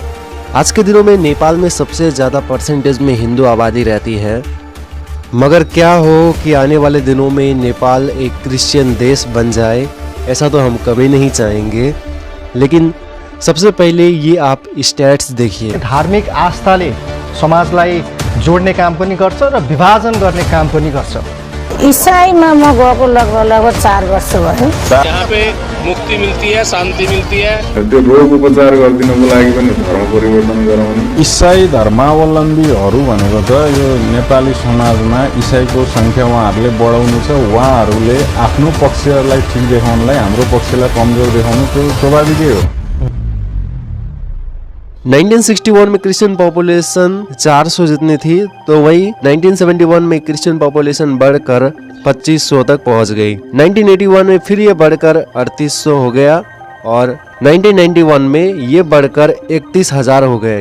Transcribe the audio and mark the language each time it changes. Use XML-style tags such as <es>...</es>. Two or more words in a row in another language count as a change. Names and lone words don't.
<hi>आज के दिनों में नेपाल में सबसे ज़्यादा परसेंटेज में हिंदू आबादी रहती है, मगर क्या हो कि आने वाले दिनों में नेपाल एक क्रिश्चियन देश बन जाए, ऐसा तो हम कभी नहीं चाहेंगे। लेकिन सबसे पहले ये आप स्टैट्स देखिए।</hi> <ne>धार्मिक आस्थाले समाजलाई जोड्ने काम पनि गर्छ र विभाजन गर्ने काम पनि गर्छ। ईसाईमा म गएको लगभग 4 वर्ष भयो।</ne> <hi>यहाँ पे मुक्ति मिलती है, शांति मिलती है।</hi> <ne>त्यो रोग उपचार गर्दिनको लागि पनि धर्म परिवर्तन गराउने ईसाई धर्मावलम्बीहरू भनेको त यो नेपाली समाजमा ईसाईको संख्या उहाँहरूले बढाउनु छ। उहाँहरूले आफ्नो पक्षलाई ठिक देखाउनलाई हाम्रो पक्षलाई कमजोर देखाउनु त्यो स्वाभाविकै हो।</ne> <hi>1961 में</hi> <en>Christian population</en> <hi>400 जितनी थी, तो वही 1971 में</hi> <en>Christian population</en> <hi>बढ़कर 2500 तक पहुंच गई। 1981 में फिर ये बढ़कर 3800 हो गया और 1991 में ये बढ़कर 31,000 हो गए।</hi>